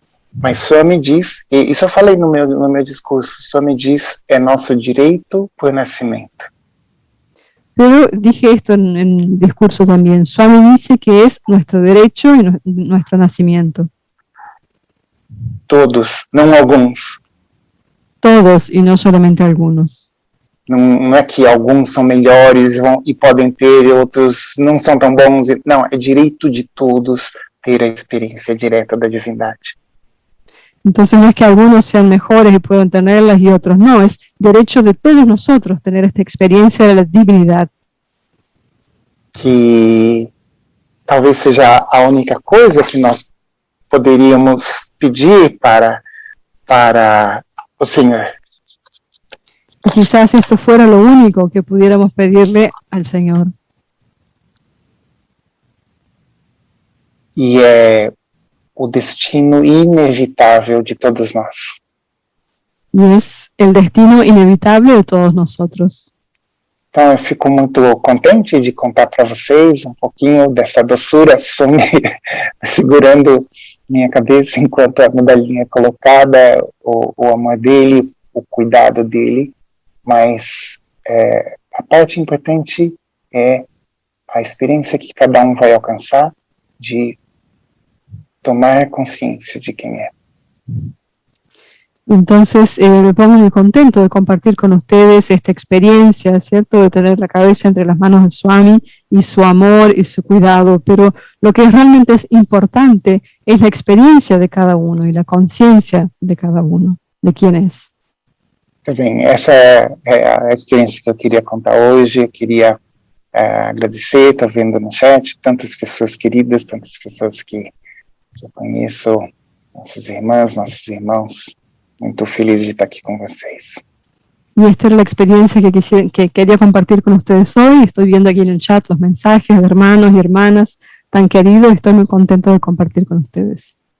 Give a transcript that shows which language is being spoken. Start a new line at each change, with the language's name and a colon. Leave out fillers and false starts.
Portuguese: Mas Swami diz, e isso eu falei no meu discurso, Swami diz, é nosso direito por nascimento.
Spanish: Pero dije esto en el discurso también, Swami dice que es nuestro derecho y nuestro nacimiento.
Portuguese: Todos, não alguns.
Spanish: Todos y no solamente algunos.
Portuguese: Não é que alguns são melhores e podem ter, e outros não são tão bons. Não, é direito de todos ter a experiência direta da divindade.
Spanish: Entonces no es que algunos sean mejores y puedan tenerlas y otros no, es derecho de todos nosotros tener esta experiencia de la divinidad.
Portuguese: Que talvez seja a única coisa que nós poderíamos pedir para o Senhor.
Spanish: Y quizás esto fuera lo único que pudiéramos pedirle al Señor.
Portuguese: E é o destino inevitável de todos nós.
Spanish: Y es el destino inevitable de todos nosotros.
Portuguese: Então eu fico muito contente de contar para vocês um pouquinho dessa doçura, Swami segurando minha cabeça enquanto a medalhinha é colocada, o amor dele, o cuidado dele, mas a parte importante é a experiência que cada um vai alcançar de tomar consciência de quem é.
Spanish: Entonces me pongo muy contento de compartir con ustedes esta experiencia, ¿cierto? De tener la cabeza entre las manos de Swami y su amor y su cuidado, pero lo que realmente es importante es la experiencia de cada uno y la conciencia de cada uno, de quién es.
Portuguese: Tá bem, essa é a experiência que eu queria contar hoje. Eu queria agradecer, tá vendo no chat, tantas pessoas queridas, tantas pessoas que eu conheço, nossas irmãs, nossos irmãos. Muito feliz de estar
Spanish: aquí con
Portuguese: vocês.
Spanish: Y esta era la experiencia que quería compartir con ustedes hoy. Estoy viendo aquí en el chat los mensajes de hermanos y hermanas tan queridos y estoy muy contento de compartir con ustedes.